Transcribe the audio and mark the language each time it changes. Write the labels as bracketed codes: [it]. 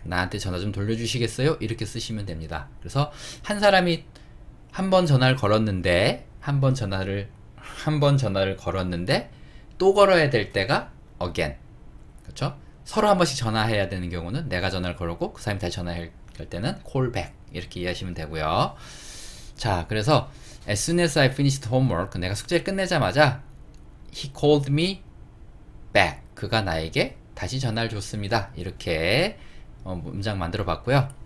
[ko] 나한테 전화 좀 돌려주시겠어요? 이렇게 쓰시면 됩니다. 그래서 한 사람이 한 번 전화를 걸었는데 한 번 전화를 걸었는데 또 걸어야 될 때가 again. 그렇죠? 서로 한 번씩 전화해야 되는 경우는 내가 전화를 걸었고 그 사람이 다시 전화할 때는 [en] call back. [ko] 이렇게 이해하시면 되고요. 자, 그래서 [en] as soon as I finished homework, [ko] 내가 숙제를 끝내자마자 [en] he called me back. [ko] 그가 나에게 다시 전화를 줬습니다. 이렇게 문장 만들어 봤고요.